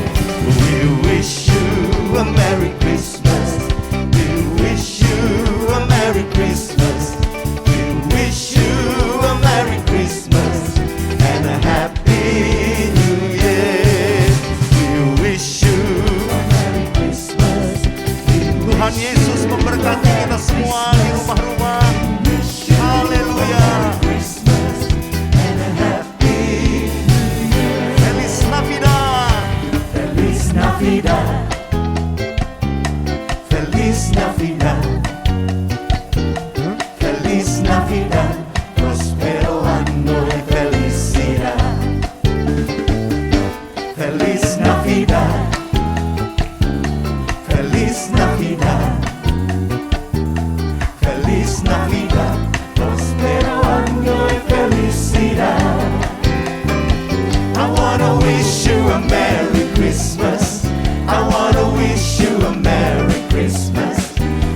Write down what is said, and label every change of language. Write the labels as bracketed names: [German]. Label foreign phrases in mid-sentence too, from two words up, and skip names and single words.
[English] We wish you a Merry Christmas. We wish you a Merry Christmas. We wish you a Merry Christmas and a Happy New Year. We wish you [Indonesian] Tuhan Yesus memberkati kita semua di rumah-rumah. Haleluya. [Spanish] Feliz Navidad. Feliz Navidad. Feliz Navidad. Feliz Navidad. Prospero año de felicidad. Feliz Navidad. Feliz Navidad, feliz Navidad, prospero año y felicidad. [English] I wanna wish you a Merry Christmas. I wanna wish you a Merry Christmas.